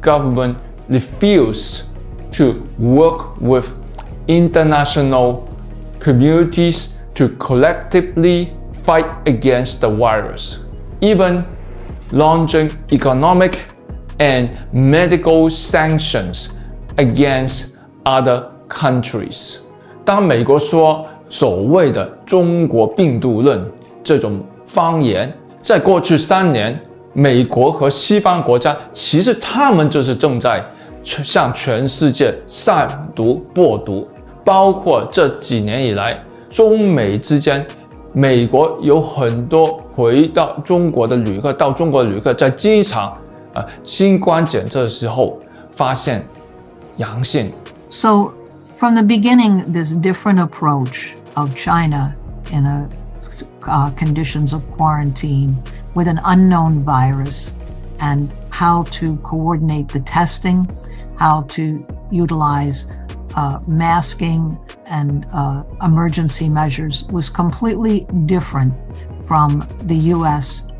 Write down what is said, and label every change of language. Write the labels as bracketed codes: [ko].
[en] government refused to work with international communities to collectively fight against the virus, even launching economic and medical sanctions against other countries. [zh] 当美国说所谓的中国病毒论这种方言，在过去3年，美国和西方国家其实他们就是正在向全世界散毒播毒，包括这几年以来，中美之间，美国有很多回到中国的旅客，在机场新冠检测的时候发现阳性。 [en] So from the beginning, this different approach of China in conditions of quarantine with an unknown virus and how to coordinate the testing, how to utilize masking and emergency measures was completely different from the U.S.